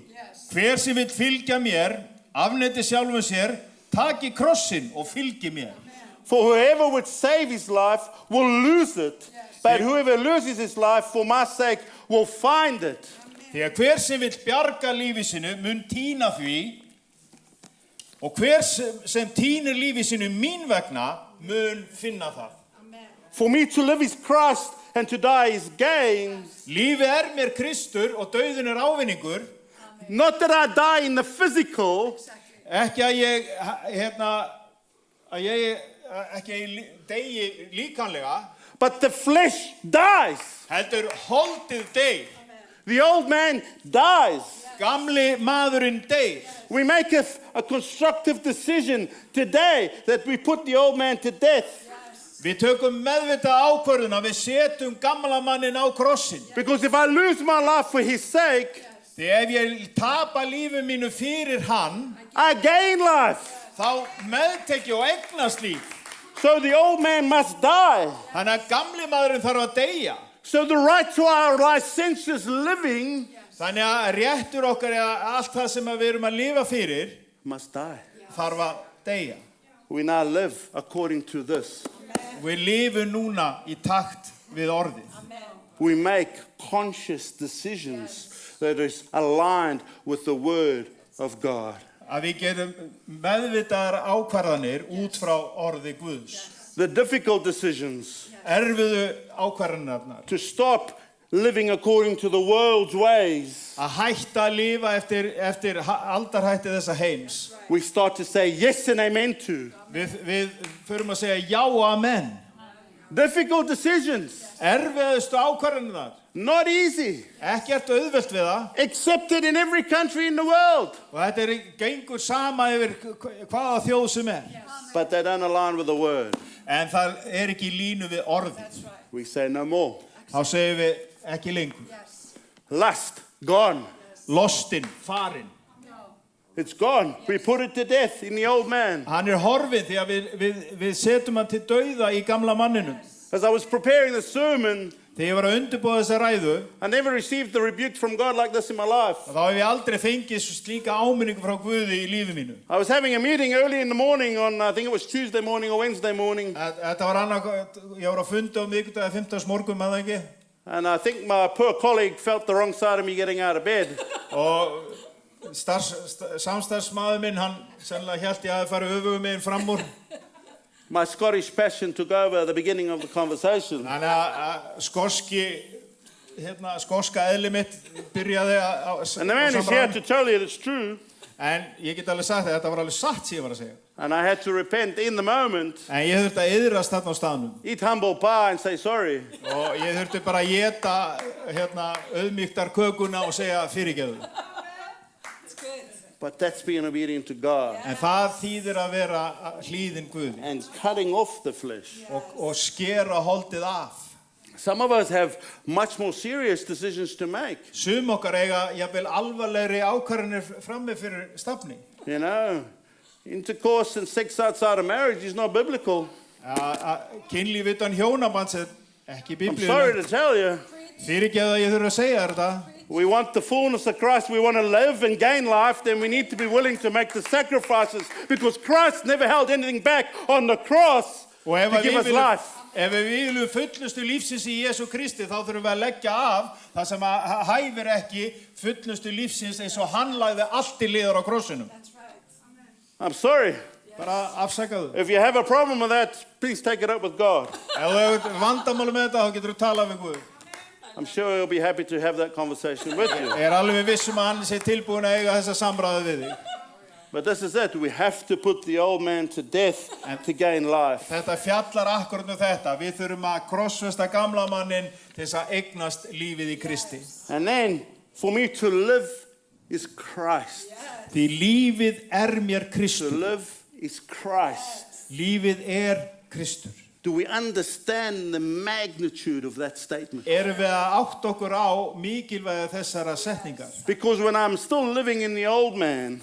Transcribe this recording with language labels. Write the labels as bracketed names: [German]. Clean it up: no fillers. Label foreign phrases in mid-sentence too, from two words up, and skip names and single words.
[Icelandic] hver sem vill fylgja mér, afneiti sjálfum sér, taki krossinn og fylgi mér. [English] For whoever would save his life will lose it, but whoever loses his life for my sake will find it. [Icelandic] Því að hver sem vill bjarga lífi sinu mun týna því, og hver sem týnir lífi sinu mín vegna mun finna það. [English] For me to live is Christ and to die is gain. [Icelandic] Lífið mér Kristur og dauðinn ávinningur. [English] Not that I die in the physical, [Icelandic] ekki að ég deyi líkamlega, [English] but the flesh dies. [Icelandic] heldur holdið deyr. [English] The old man dies. [Icelandic] Gamli maðurinn deyr. [English] We make a constructive decision today that we put the old man to death. [Icelandic] Við tökum meðvitað ákvörðun að við setjum gamla mannin á krossin. [English] Because if I lose my life for his sake, [Icelandic] Því ef ég tapa lífi mínu fyrir hann, [English] I gain life. [Icelandic] þá meðtek ég og eignast líf. [English] So the old man must die. [Icelandic] Þannig að gamli maðurinn þarf að deyja. [English] So the right to our licentious living [Icelandic] Þannig að réttur okkar allt það sem við erum að lifa fyrir [English] must die. [Icelandic] þarf að deyja. [English] We now live according to this. [Icelandic] Við lifum núna í takt við orðið. [English] We make conscious decisions that is aligned with the word of God. [Icelandic] Að við gerum meðvitaðar ákvarðanir út frá orði Guðs. [English] The difficult decisions [Icelandic] Erfiðu ákvarðanirnar. [English] to stop living according to the world's ways. [Icelandic] Að hætta að lifa eftir aldarhætti þessa heims. [English] We start to say yes and amen to. [Icelandic] Við förum að segja já og amen. [English] Difficult decisions, [Icelandic] Erfiðustu ákvarðanirnar. [English] not easy, [Icelandic] Ekkert auðvelt við það. [English] accepted in every country in the world, [Icelandic] Og þetta gengur sama yfir hvaða þjóð sem [English] but they don't align with the word. [Icelandic] En það ekki í línu við orðið. [English] We say no more. [Icelandic] Þá segjum við ekki lengur. [English] Lust, gone. [Icelandic] Lostinn, farinn. [English] It's gone. We put it to death in the old man. [Icelandic] Hann horfinn því að við setjum hann til dauða í gamla manninum. [English] As I was preparing the sermon, [Icelandic] Þegar ég var að undirbúa þessa ræðu, [English] I never received the rebuke from God like this in my life. [Icelandic] þá hef ég aldrei fengið slíka áminningu frá Guði í lífi mínu. [English] I was having a meeting early in the morning on, I think it was Tuesday morning or Wednesday morning. [Icelandic] Þetta var ég var að funda á miðvikudag 15. morgun, maður ekki. [English] And I think my poor colleague felt the wrong side of me getting out of bed. [Icelandic] Og samstarfsmaður minn, hann sennilega hélt ég að fara öfugu meginn fram úr. [English] My Scottish passion took over at the beginning of the conversation. [Icelandic] Þannig að skoski skoska eðli mitt byrjaði á [English] And the man is here to tell you it's true. [Icelandic] En ég get alveg sagt að þetta var alveg satt sem ég var að segja. [English] And I had to repent in the moment, [Icelandic] En ég þurfti að yðrast þarna á staðnum. [English] eat humble pie and say sorry. [Icelandic] Og ég þurfti bara að éta auðmýktar kökuna og segja fyrirgefðu. [English] But that's being obedient to God [Icelandic] En það þýðir að vera hlýðin Guði [English] and cutting off the flesh. [Icelandic] og skera holdið af. [English] Some of us have much more serious decisions to make. [Icelandic] Sum okkar eiga jafnvel alvarlegri ákvarðanir frammi fyrir stafni. [English] You know, intercourse and sex outside of marriage is not biblical. [Icelandic] Kynlíf utan hjónabands er ekki [English] I'm sorry [Icelandic] biblíulegt. [English] to tell you. [Icelandic] Fyrirgefðu að ég þurfa að segja þér þetta. [English] We want the fullness of Christ. We want to live and gain life. Then we need to be willing to make the sacrifices because Christ never held anything back on the cross [Icelandic] Og ef [English] to [Icelandic] að [English] give us life. [Icelandic] við viljum fullnustu lífsins í Jésu Kristi þá þurfum við að leggja af það sem að hæfir ekki fullnustu lífsins eins og hann lagði allt í liður á krossinum. [English] I'm sorry. [Icelandic] Bara afsakaðu. [English] If you have a problem with that, please take it up with God. [Icelandic] Ef þú hefur vandamáli með þetta þá getur þú talað við Guð. [English] I'm sure he'll be happy to have that conversation with you. [Icelandic] Ég er alveg viss að hann sé tilbúin að eiga þessa samræðu við þig. [English] But this is it. We have to put the old man to death to gain life. [Icelandic] Þetta fjallar akkurat þetta. Við þurfum að krossfesta gamla mannin til þess að eignast lífið í Kristi. [English] And then, for me to live is Christ. [Icelandic] Því lífið mér [English] To [Icelandic] Kristur. [English] live is Christ. [Icelandic] Lífið Kristur. [English] Do we understand the magnitude of that statement? [Icelandic] Erum við að átta okkur á mikilvægi þessara setningar? [English] Because when I'm still living in the old man,